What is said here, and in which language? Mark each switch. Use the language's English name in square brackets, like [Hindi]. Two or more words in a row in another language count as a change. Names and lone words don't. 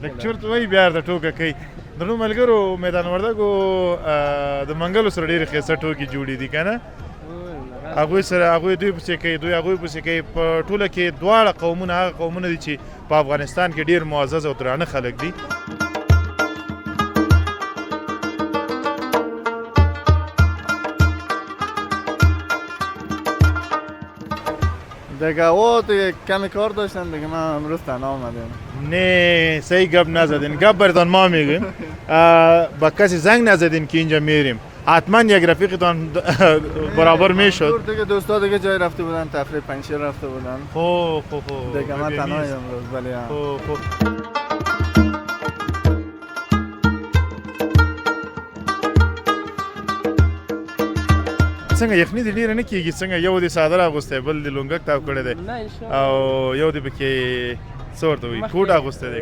[Pashto] لږ چرت وایي بیا ورته ټوکه کوي. درنو ملګرو میدان وردګو د منګلو سره ډېرې ښایسته ټوکې جوړې دي که نه هغوی سره هغوی دوی پسې کوي دوی هغوی پسې کوي په ټوله کې دواړه قومونه هغه قومونه دي چې په افغانستان کې ډېر معزز او درانه خلک دي. [Persian] دیگه او دیگه کمی کار داشتن دیگه من امروز تنها آمدیم. نه صحیح گپ نزدین گپ برتان ما میگیم با کسی زنگ نزدین که اینجا میریم حتما یک رفیقتان برابر میشد. دیگه دوستا دیگه جای رفته بودن تفریح پنجشیر رفته بودن. خب دیگه من تنهایی امروز ولی [Pashto] خب څنګه یخني دې ډېره نه کېږي څنګه یو دې څادر اغوستی بل دې لونګک تاو کړی دی او یو دې پکې څه ورته وایي کوټ اغوستی دی